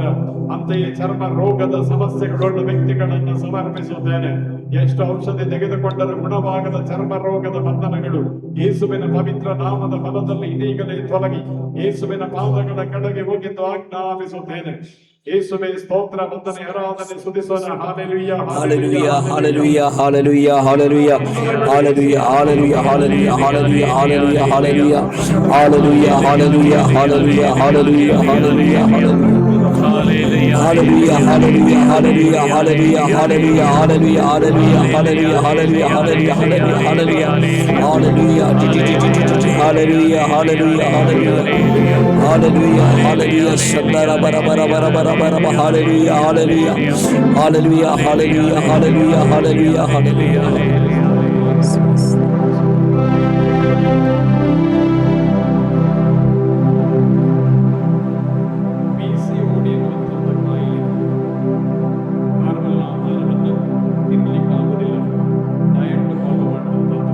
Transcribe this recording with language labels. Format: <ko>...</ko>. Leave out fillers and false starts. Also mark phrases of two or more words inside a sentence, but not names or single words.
<kn>ಅಂತೆಯೇ ಚರ್ಮ ರೋಗದ ಸಮಸ್ಯೆಗಳುಳ್ಳ ವ್ಯಕ್ತಿಗಳನ್ನು ಸಮರ್ಪಿಸುತ್ತೇನೆ. ಎಷ್ಟು ಔಷಧಿ ತೆಗೆದುಕೊಂಡರೂ ಗುಣವಾಗದ ಚರ್ಮ ರೋಗದ ಬಂಧನಗಳು ಯೇಸುವಿನ ಪವಿತ್ರ ನಾಮದ ಬಲದಲ್ಲಿ ಇದೀಗಲೇ ತೊಲಗಿ ಯೇಸುವಿನ ಪಾದಗಳ ಕಡೆಗೆ ಹೋಗಿದ್ದು ಆಜ್ಞಾಪಿಸುತ್ತೇನೆ. ಯೇಸುವೇ ಸ್ತೋತ್ರ, ವಂದನೆ, ಆರಾಧನೆ, ಸ್ತುತಿಸೋಣ. ಹಾಲೆಲೂಯಾ, Hallelujah, hallelujah, hallelujah, hallelujah, hallelujah, hallelujah, hallelujah, hallelujah, hallelujah, hallelujah, hallelujah, hallelujah, hallelujah, hallelujah, hallelujah, hallelujah. Hallelujah. hallelujah, hallelujah, hallelujah, hallelujah, hallelujah, hallelujah, hallelujah, hallelujah, hallelujah, hallelujah, hallelujah, hallelujah, hallelujah, hallelujah, hallelujah, hallelujah, hallelujah, shandara bara bara bara bara bara, hallelujah, hallelujah, hallelujah, hallelujah, hallelujah, hallelujah, hallelujah. PCOD ಎನ್ನುವಂಥ ಒಂದು ಕಾಯಿಲೆ ನಾರ್ಮಲ್ ಆಹಾರವನ್ನು ತಿನ್ನಲಿಕ್ಕಾಗುವುದಿಲ್ಲ,</kn> <en>diet follow</en> <kn>ಮಾಡುವಂಥದ್ದು.</kn>